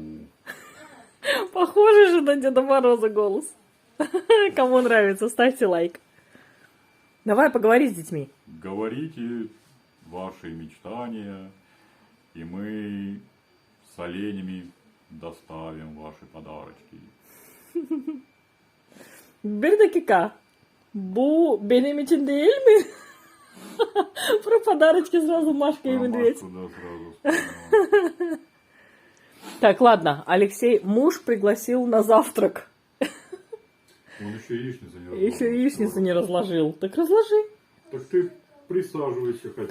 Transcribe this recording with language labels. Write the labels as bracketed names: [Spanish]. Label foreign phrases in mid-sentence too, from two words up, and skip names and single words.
[Russian] Похоже же на Деда Мороза голос. Кому нравится, ставьте лайк. Давай поговори с детьми. Говорите ваши мечтания, и мы с оленями доставим ваши подарочки. [Turkish] Bir dakika. Bu benim için değil mi? [Russian] Про подарочки сразу Машка и Медведь. Ромашку, да, сразу вспомнил. Так, ладно. Алексей муж пригласил на завтрак. Он еще яичницу не разложил. Еще яичницу не разложил. Так разложи. Так ты присаживайся хотя бы.